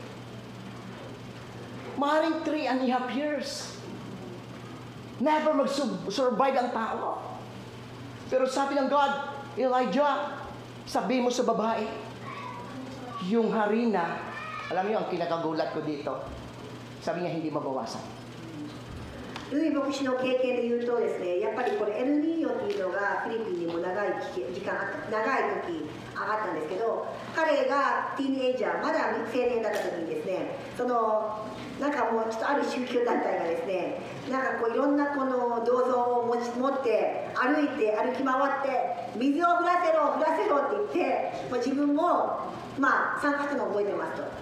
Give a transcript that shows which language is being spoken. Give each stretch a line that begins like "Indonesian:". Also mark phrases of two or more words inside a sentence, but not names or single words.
Filipino: Maaaring 3.5 years. Never mag-survive ang tao. Pero sabi ng God, Elijah, sabi mo sa babae, yung harina Alam niyo, ang kinakagulat ko dito, sabi niya hindi mabawasan.
Japanese: ルイ牧師の経験で言うとですね、やっぱりこれエルニーニョっていうのがフィリピンにも長い時上がったんですけど、彼がティーンエイジャーまだ青年だった時にですね、なんかもうちょっとある宗教団体がですね、なんかこういろんなこの銅像を持って歩き回って水を降らせろって言って、自分も参加したのを覚えてますと。